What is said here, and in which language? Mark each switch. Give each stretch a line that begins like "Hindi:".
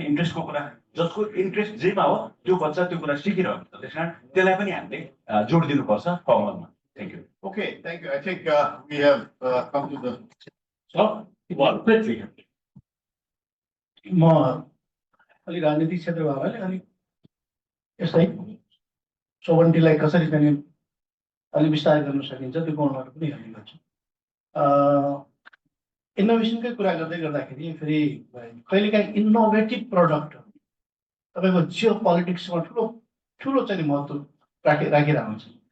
Nepali: इन्ट्रेस्टको कुरा, जसको इन्ट्रेस्ट जेमा हो त्यो बच्चा त्यो कुरा सिकिरहेको छ. त्यस कारण त्यसलाई पनि हामीले जोड दिनुपर्छ फर्मलमा.
English: Thank you. Okay, thank you. I think we have come to the. quickly.
Nepali: म अलिक राजनीतिक क्षेत्र भएकोले अलिक यस्तै सोभन्टीलाई कसरी चाहिँ अलि विस्तार गर्न सकिन्छ त्यो कोणबाट पनि हेर्ने गर्छु. इनोभेसनकै कुरा गर्दै गर्दाखेरि फेरि कहिलेकाहीँ इनोभेटिभ प्रडक्ट तपाईँको जियो पोलिटिक्समा ठुलो ठुलो चाहिँ महत्त्व राखिरहेको हुन्छ.